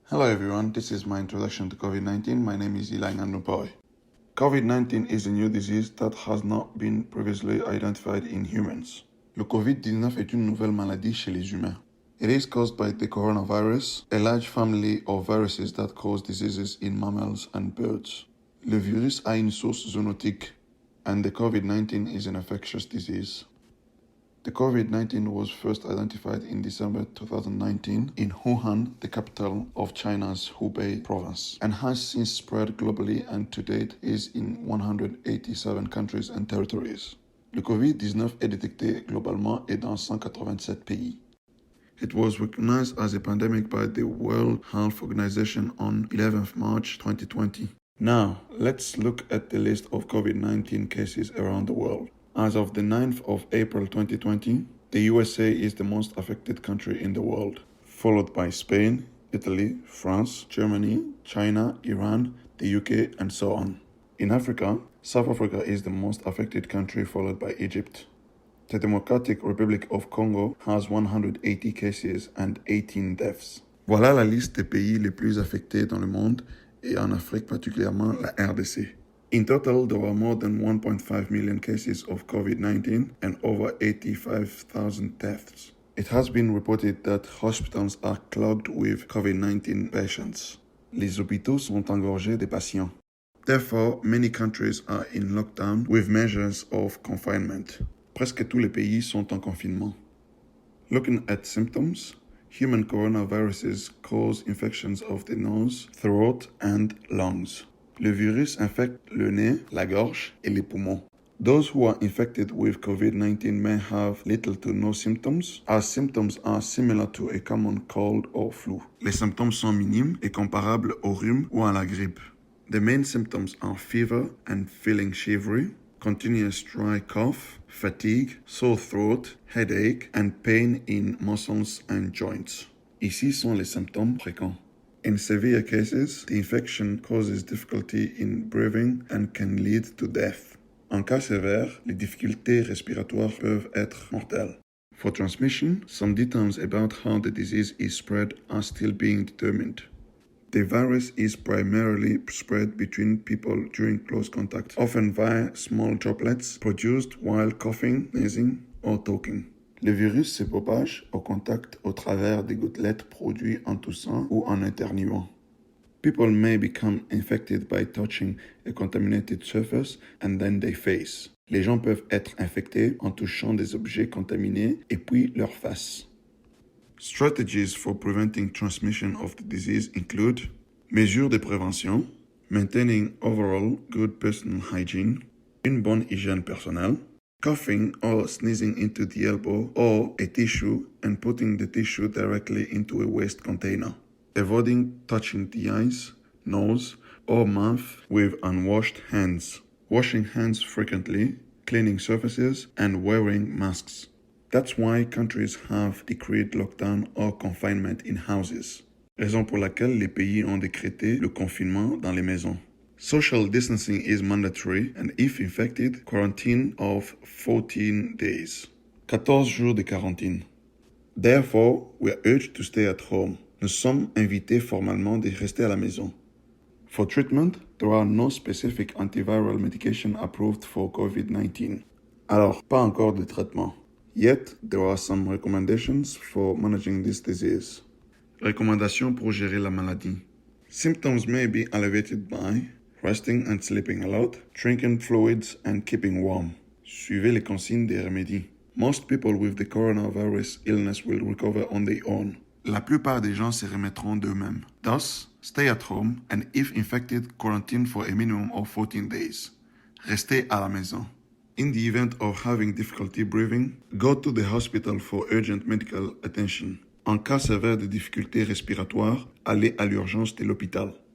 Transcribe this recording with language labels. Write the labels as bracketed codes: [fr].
[en] Hello everyone, this is my introduction to COVID-19. My name is Eli Nganupoi. COVID-19 is a new disease that has not been previously identified in humans. [fr] Le COVID-19 est une nouvelle maladie chez les humains. [en] It is caused by the coronavirus, a large family of viruses that cause diseases in mammals and birds. [fr] Le virus a une source zoonotique, [en] and the COVID-19 is an infectious disease. The COVID-19 was first identified in December 2019 in Wuhan, the capital of China's Hubei province, and has since spread globally and to date is in 187 countries and territories. [fr] Le COVID-19 est détecté globalement et dans 187 pays. [en] It was recognized as a pandemic by the World Health Organization on 11th March 2020. Now, let's look at the list of COVID-19 cases around the world. As of the 9th of April 2020, the USA is the most affected country in the world, followed by Spain, Italy, France, Germany, China, Iran, the UK, and so on. In Africa, South Africa is the most affected country, followed by Egypt. The Democratic Republic of Congo has 180 cases and 18 deaths. [fr] Voilà la liste des pays les plus affectés dans le monde, et en Afrique particulièrement la RDC. [en] In total, there were more than 1.5 million cases of COVID-19 and over 85,000 deaths. It has been reported that hospitals are clogged with COVID-19 patients. [fr] Les hôpitaux sont engorgés de patients. [en] Therefore, many countries are in lockdown with measures of confinement. [fr] Presque tous les pays sont en confinement. [en] Looking at symptoms, human coronaviruses cause infections of the nose, throat, and lungs. [fr] Le virus infecte le nez, la gorge, et les poumons. [en] Those who are infected with COVID-19 may have little to no symptoms, as symptoms are similar to a common cold or flu. [fr] Les symptômes sont minimes et comparables au rhume ou à la grippe. [en] The main symptoms are fever and feeling shivery, continuous dry cough, fatigue, sore throat, headache, and pain in muscles and joints. [fr] Ici sont les symptômes fréquents. [en] In severe cases, the infection causes difficulty in breathing and can lead to death. [fr] En cas sévère, les difficultés respiratoires peuvent être mortelles. [en] For transmission, some details about how the disease is spread are still being determined. The virus is primarily spread between people during close contact, often via small droplets produced while coughing, sneezing, or talking. [fr] Le virus se propage au contact au travers des gouttelettes produites en toussant ou en éternuant. [en] People may become infected by touching a contaminated surface and then their face. [fr] Les gens peuvent être infectés en touchant des objets contaminés et puis leur face. [en] Strategies for preventing transmission of the disease include [fr] mesures de prévention, [en] maintaining overall good personal hygiene, [fr] une bonne hygiène personnelle, [en] coughing or sneezing into the elbow or a tissue and putting the tissue directly into a waste container. Avoiding touching the eyes, nose, or mouth with unwashed hands. Washing hands frequently, cleaning surfaces, and wearing masks. That's why countries have decreed lockdown or confinement in houses. [fr] Raison pour laquelle les pays ont décrété le confinement dans les maisons. [en] Social distancing is mandatory and if infected, quarantine of 14 days. [fr] 14 jours de quarantaine. [en] Therefore, we are urged to stay at home. [fr] Nous sommes invités formellement de rester à la maison. [en] For treatment, there are no specific antiviral medication approved for COVID-19. [fr] Alors, pas encore de traitement. [en] Yet, there are some recommendations for managing this disease. [fr] Recommandations pour gérer la maladie. [en] Symptoms may be alleviated by resting and sleeping a lot, drinking fluids and keeping warm. [fr] Suivez les consignes des [en] remedies. Most people with the coronavirus illness will recover on their own. [fr] La plupart des gens se remettront d'eux-mêmes. [en] Thus, stay at home and if infected, quarantine for a minimum of 14 days. [fr] Restez à la maison. [en] In the event of having difficulty breathing, go to the hospital for urgent medical attention. [fr] En cas sévère de difficultés respiratoires, allez à l'urgence de l'hôpital.